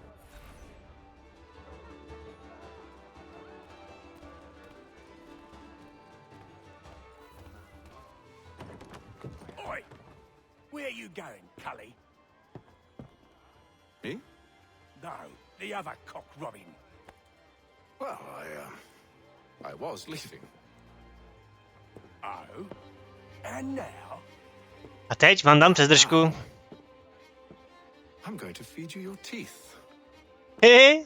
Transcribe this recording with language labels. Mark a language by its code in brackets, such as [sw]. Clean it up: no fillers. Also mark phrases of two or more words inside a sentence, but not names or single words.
[en] Oi! Where are you going, Cully? Me? No, the other cock Robin. Well, I was leaving. Oh? And now? [cs] A teď vám dám přes držku. [en] I'm going to feed you your teeth. Hehe.